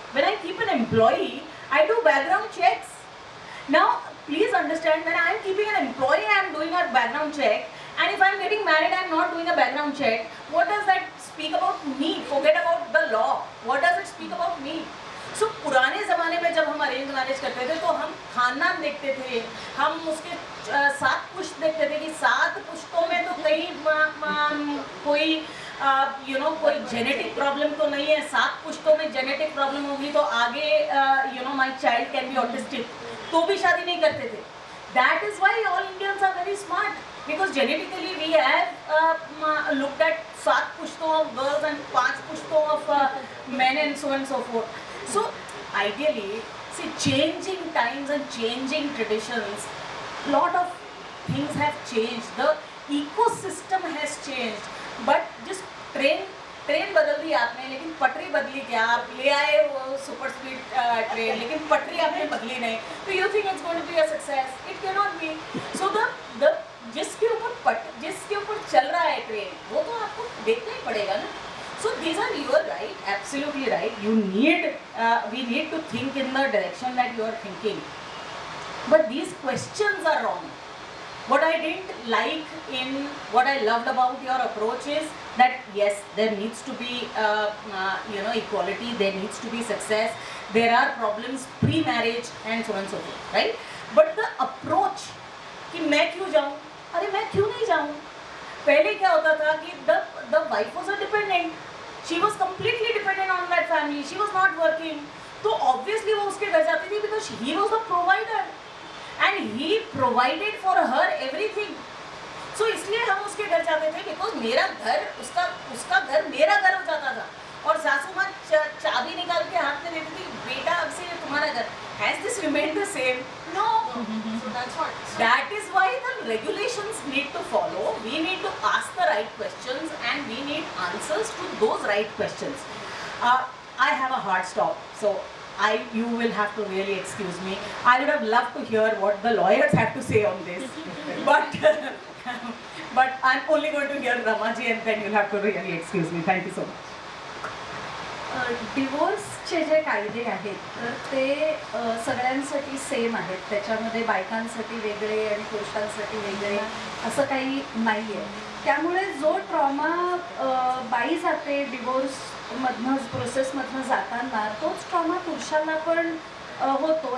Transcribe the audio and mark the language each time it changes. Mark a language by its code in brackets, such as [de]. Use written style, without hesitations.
[en] When I keep an employee, I do background checks. Now, please understand, when I am keeping an employee, I am doing a background check. And if I am getting married, I am not doing a background check. What does that speak about me? Forget about the law. What does it speak about me? [hi] So, पुराने ज़माने में जब हम arrange marriage करते थे तो हम खानदान देखते थे, हम उसके 7 पुश्त देखते थे कि 7 पुश्तों में तो कहीं कोई कोई जेनेटिक प्रॉब्लम तो नहीं है, 7 पुश्तों में जेनेटिक प्रॉब्लम होगी तो आगे [en] my child can be autistic, [hi] तो भी शादी नहीं करते थे. [en] That is why all Indians are very smart, because genetically we have looked at 7 pushton of girls and 5 pushton of men and so on and so forth. So ideally, see, changing times and changing traditions, lot of things have changed. The ecosystem has changed, but just train [hi] बदल दी आपने, लेकिन पटरी बदली क्या? आप ले आए वो सुपर स्पीड ट्रेन, लेकिन पटरी आपने बदली नहीं. [en] तो you think it's going to be a success? It can not be. So the [hi] जिसके ऊपर चल रहा है ट्रेन, वो तो आपको देखना ही पड़ेगा ना. [en] So these are, you are right, absolutely right. We need to think in the direction that you are thinking. But these questions are wrong. What I didn't like in what I loved about your approach is that yes, there needs to be equality, there needs to be success, there are problems pre-marriage and so on and so forth, right? But the approach [hi] कि मैं क्यों जाऊँ? अरे मैं क्यों नहीं जाऊँ? पहले क्या होता था कि [en] the wife was a dependent, she was completely dependent on that family, she was not working, तो obviously [hi] वो उसके घर जाती थी [en] because he was the provider and he provided for her everything. [hi] So इसलिए हम उसके घर जाते थे because मेरा घर उसका घर मेरा घर हो जाता था और सासू माँ चाबी निकाल के हाथ में देती थी, बेटा अब से ये तुम्हारा घर. [en] Has this remained the same? No. So that's what. That is why the regulations need to follow. We need to ask the right questions and we need answers to those right questions. I have a hard stop, so you will have to really excuse me. I would have loved to hear what the lawyers have to say on this, but I'm only going to hear Ramaji and then you'll have to really excuse me. Thank you so much. Divorce [mr] चे जे कायदे आहेत तर ते सगळ्यांसाठी same आहेत. त्याच्यामध्ये बायकांसाठी वेगळे आणि पुरुषांसाठी वेगळे असं काही नाही आहे. त्यामुळे जो ट्रॉमा बाई जाते डिवोर्समधनं प्रोसेसमधनं जाताना, तोच ट्रॉमा पुरुषांना पण होतो.